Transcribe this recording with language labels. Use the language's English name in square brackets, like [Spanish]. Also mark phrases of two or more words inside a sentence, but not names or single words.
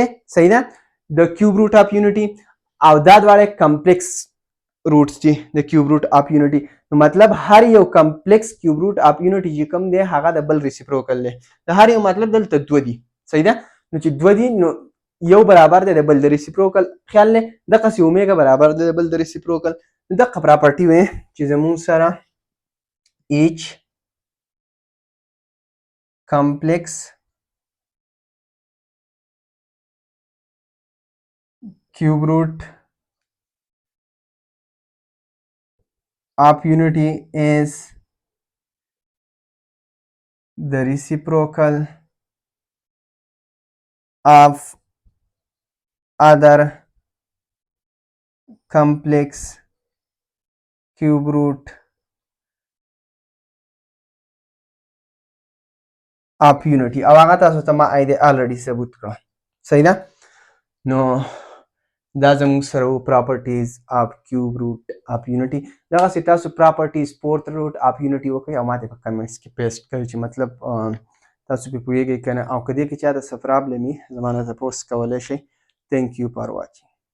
[Pashto] صحیح ده د [English] cube root of unity [Pashto] او دا دواړه [English] complex roots [Pashto] دي د [English] cube root of unity [Pashto] نو مطلب هر یو [English] complex cube root of unity [Pashto] چې کوم دی هغه د بل ریسیپروکل دی د هر یو مطلب دلته 2 دي. صحیح ده. نو چې 2 دي نو یو برابر دی د بل د ریسیپروکل خیال دی دقسې اومیګا برابر دی د بل د ریسیپروکل دغه پراپرټي وی چې زموږ سره ایچ [English] کمپلیکس cube root of unity is the reciprocal of other complex cube root of unity. [Pashto] او هغه تاسو ته ما already ثبوت کړه. صحیح ده؟ نو دا زموږ سره وو [English] properties of cube root of unity. [Pashto] دغسې تاسو [English] properties fourth root of unity [Pashto] وکړئ او ماته په comments کې paste کړئ چې مطلب تاسو پې پوهیږئ که نه، او که دې کې چاته څه problem وي زما نه تپوس کولی شئ. [English] Thank you for watching.